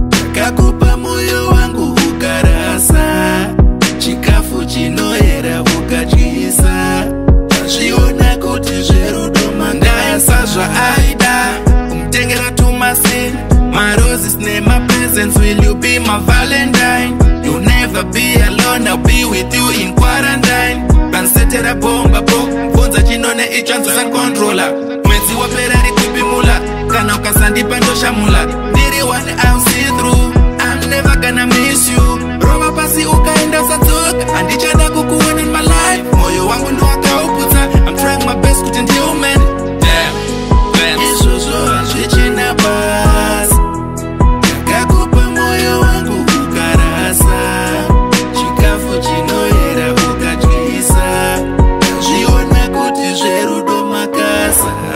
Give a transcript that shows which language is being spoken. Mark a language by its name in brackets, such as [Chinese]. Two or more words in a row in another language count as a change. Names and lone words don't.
[Shona] Ndakakupa moyo wangu ukarasa. Chikafu chinoyera ukadyisa. Ndazviona kuti zverudo makasa. Ndasa zvaaida kumutengera tumasi, ma roses nema presents. [English] Will you be my valentine? You'll never be alone, I'll be with you in quarantine. [Shona] Pansetera bomba po, bvunza chinone icho, anzosa controller. Mwedzi wapera rikupimula, kana ukasandipa ndoshamula. [English] Ndiri one, I'll see through, I'm never gonna miss you. [Shona] Rova pasi ukaenda usatsuka, handichada kukuona [English] in my life. [Shona] Moyo wangu ndowakauputsa, [English] I'm trying my best [Shona] kuti ndiume. [English] Damn, damn. [Shona] Izvozvo hazvichina basa. Ndakakupa moyo wangu ukarasa. Chikafu chinoyera ukadyisa. Ndazviona kuti zverudo makasa.